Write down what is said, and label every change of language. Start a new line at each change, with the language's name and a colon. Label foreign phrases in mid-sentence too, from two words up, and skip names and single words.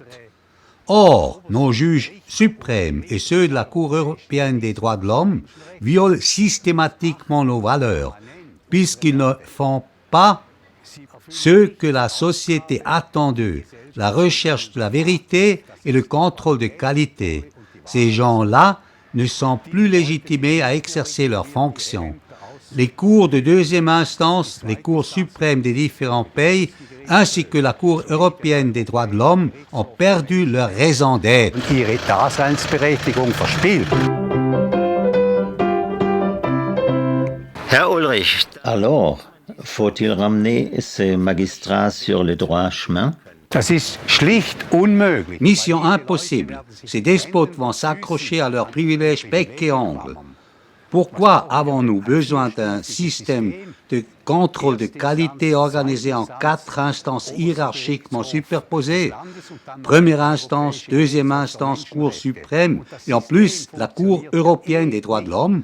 French: Or, nos juges suprêmes et ceux de la Cour européenne des droits de l'homme violent systématiquement nos valeurs, puisqu'ils ne font pas ce que la société attend d'eux, la recherche de la vérité et le contrôle de qualité. Ces gens-là ne sont plus légitimés à exercer leurs fonctions. Les cours de deuxième instance, les cours suprêmes des différents pays, ainsi que la Cour européenne des droits de l'homme ont perdu leur raison d'être.
German: Ihre Daseinsberechtigung verspielt. Herr Ulrich.
French: Alors, faut-il ramener ces magistrats sur le droit chemin?
German: Das ist schlicht unmöglich.
French: Mission impossible. Ces despotes vont s'accrocher à leurs privilèges bec et ongles. Pourquoi avons-nous besoin d'un système de contrôle de qualité organisé en 4 instances hiérarchiquement superposées? Première instance, deuxième instance, Cour suprême et en plus la Cour européenne des droits de l'homme?